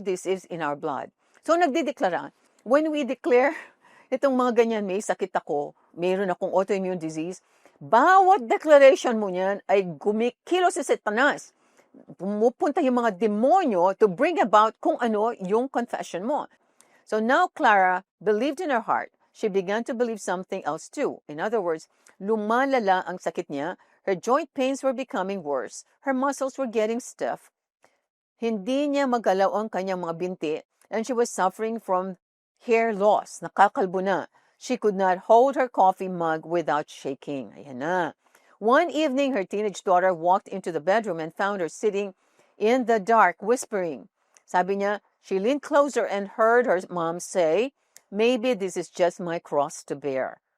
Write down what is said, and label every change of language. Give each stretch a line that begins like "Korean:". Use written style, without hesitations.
English: This is in our blood.
Filipino: So, nagdideklara.
English: When we declare,
Filipino: itong mga ganyan, may sakit ako, mayroon akong autoimmune disease, bawat declaration mo niyan ay gumikilo si Satanas. Pumupunta yung mga demonyo
English: to bring about
Filipino: kung ano yung confession mo.
English: So now Clara believed in her heart. She began to believe something else too.
Filipino: In other words, lumalala ang sakit niya.
English: Her joint pains were becoming worse. Her muscles were getting stiff.
Filipino: Hindi niya magalaw ang kanyang mga binti.
English: And she was suffering from hair loss.
Filipino: Nakakalbo na.
English: She could not hold her coffee mug without shaking.
Filipino: Ayan na.
English: One evening, her teenage daughter walked into the bedroom and found her sitting in the dark, whispering.
Filipino: Sabi niya,
English: she leaned closer and heard her mom say, maybe this is just my cross to bear.